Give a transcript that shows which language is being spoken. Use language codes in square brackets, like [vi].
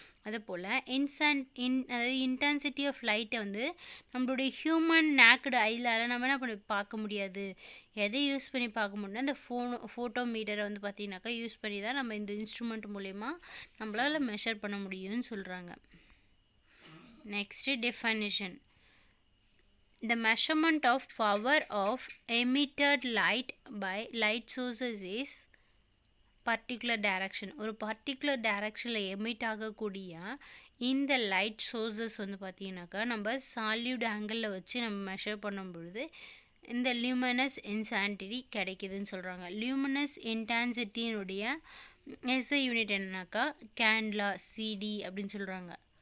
[ta] அதுபோல் அதாவது intensity of லைட்டை வந்து நம்மளுடைய ஹியூமன் நேக்கடு ஐலால் நம்ம என்ன பண்ணி பார்க்க முடியாது. எதை யூஸ் பண்ணி பார்க்க முடியும்னா இந்த ஃபோட்டோ மீட்டரை வந்து பார்த்தீங்கன்னாக்கா யூஸ் பண்ணி தான் நம்ம இந்த இன்ஸ்ட்ருமெண்ட் மூலயமா நம்மளால் மெஷர் பண்ண முடியும்னு சொல்கிறாங்க. Next definition. [en] The measurement of power of emitted light by light sources is particular direction. [ta] ஒரு பர்டிகுலர் டைரக்ஷனில் எமிட் ஆகக்கூடிய இந்த லைட் சோர்ஸஸ் வந்து பார்த்தீங்கன்னாக்கா நம்ம சால்யூட் ஆங்கிளில் வச்சு நம்ம மெஷர் பண்ணும் பொழுது இந்த லியூமினஸ் இன்டென்சிட்டி கிடைக்குதுன்னு சொல்கிறாங்க. லியூமினஸ் இன்டென்சிட்டியினுடைய எஸ்ஐ யூனிட் என்னன்னாக்கா கேண்ட்லா சிடி அப்படின்னு சொல்கிறாங்க.